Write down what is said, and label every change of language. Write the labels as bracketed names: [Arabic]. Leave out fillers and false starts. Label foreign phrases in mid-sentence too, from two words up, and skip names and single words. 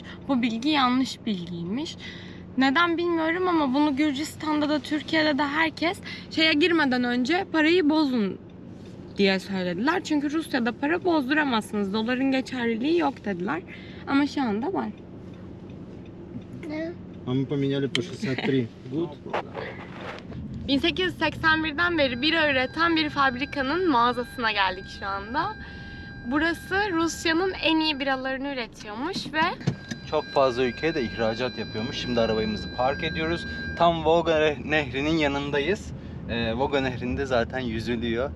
[Turkish] Bu bilgi yanlış bilgiymiş. Neden bilmiyorum ama bunu Gürcistan'da da Türkiye'de de herkes şeye girmeden önce parayı bozun diye söylediler. Çünkü Rusya'da para bozduramazsınız. Doların geçerliliği yok dediler. Ama şu anda var. [Russian] А мы поменяли по 63. [English] Good. [Turkish] 1881'den beri bira üreten bir fabrikanın mağazasına geldik şu anda. Burası Rusya'nın en iyi biralarını üretiyormuş ve Çok fazla ülkeye de ihracat yapıyormuş. Şimdi arabayımızı park ediyoruz. Tam Volga Nehri'nin yanındayız. Volga Nehri'nde zaten yüzülüyor.